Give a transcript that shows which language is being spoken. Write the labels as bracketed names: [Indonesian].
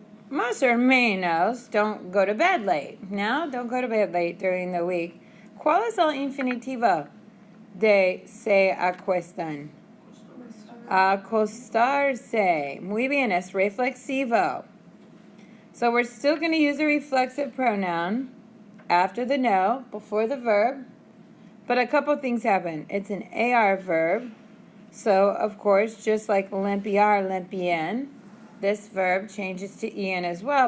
[Spanish] Más [English] or menos, don't go to bed late. No, don't go to bed late during the week. [Spanish] ¿Cuál es el infinitivo de se acuestan? Acostarse. Muy bien, es reflexivo. [English] So we're still going to use a reflexive pronoun after the no, before the verb. But a couple things happen. It's an AR verb. So, of course, just like limpiar, limpien, this verb changes to en as well.